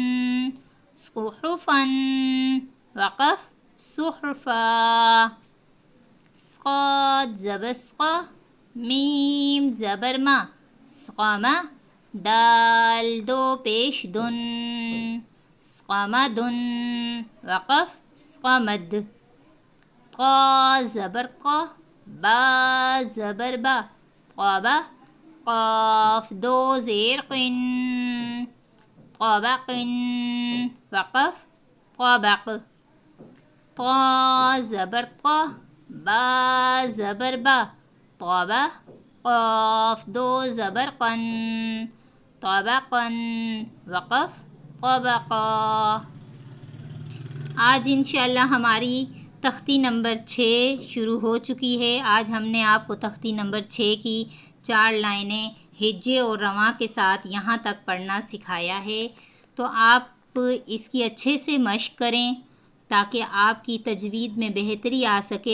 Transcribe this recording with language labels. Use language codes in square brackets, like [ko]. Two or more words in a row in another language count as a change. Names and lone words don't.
[ur] صحفن وقف صحفا صاد زبر صقا میم زبر ما صقامہ دال دو پیش دن صقامدن وقف صقامد قا زبر قا با زبر با قابہ قاف دو زیر قن قابقن وقف قابق طا زبر طا با زبر با طابہ قاف دو زبر قن طابقن وقف طبقا۔ آج انشاءاللہ ہماری تختی نمبر 6 شروع ہو چکی ہے۔ آج ہم نے آپ کو تختی نمبر 6 کی 4 لائنیں ہجے اور رواں کے ساتھ یہاں تک پڑھنا سکھایا ہے، تو آپ اس کی اچھے سے مشق کریں تاکہ آپ کی تجوید میں بہتری آ سکے۔